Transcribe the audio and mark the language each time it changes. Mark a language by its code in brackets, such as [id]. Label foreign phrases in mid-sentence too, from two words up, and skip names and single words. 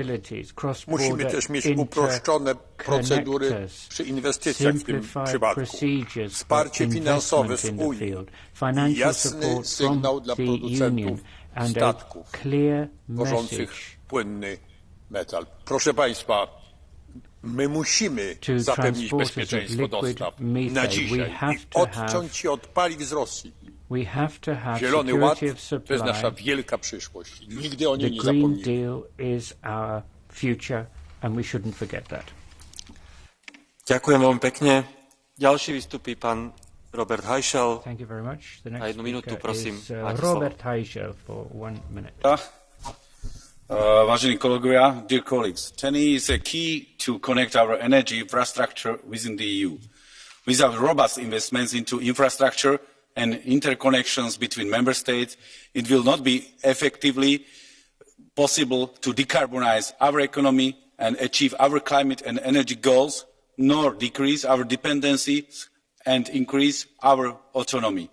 [pl] Musimy też mieć uproszczone procedury przy inwestycjach w tym przypadku, wsparcie finansowe z Unii, jasny sygnał dla producentów statków wożących płynny metal. Proszę Państwa, my musimy zapewnić bezpieczeństwo dostaw na dzisiaj i odciąć się od paliw z Rosji. Zielony Ład to jest nasza wielka przyszłość. Nigdy o niej nie zapomnimy. [sk] Ďakujem veľmi pekne. Ďalší vystupí pán Robert Heischel. Na 1 minútu, prosím, máte slovo. Vážení kolegovia, [en] dear colleagues, TEN-E is a key to connect our energy infrastructure within the EU. Without robust investments into infrastructure and interconnections between member states, it will not be effectively possible to decarbonize our economy and achieve our climate and energy goals, nor decrease our dependencies and increase our autonomy.